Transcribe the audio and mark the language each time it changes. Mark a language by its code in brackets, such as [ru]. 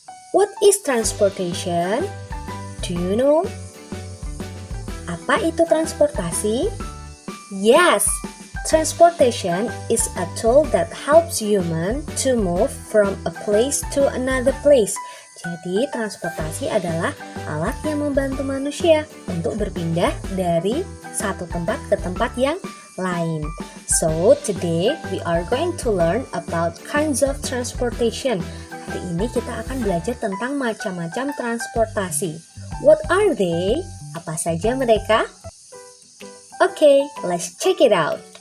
[en] What is transportation? Do you know? [id] Apa itu transportasi? [en] Yes, transportation is a tool that helps human to move from a place to another place. [id] Jadi, transportasi adalah alat yang membantu manusia untuk berpindah dari satu tempat ke tempat yang lain. [en] So, today we are going to learn about kinds of transportation. [id] Hari ini kita akan belajar tentang macam-macam transportasi. [en] What are they? [id] Apa saja mereka? [en] Okay, let's check it out.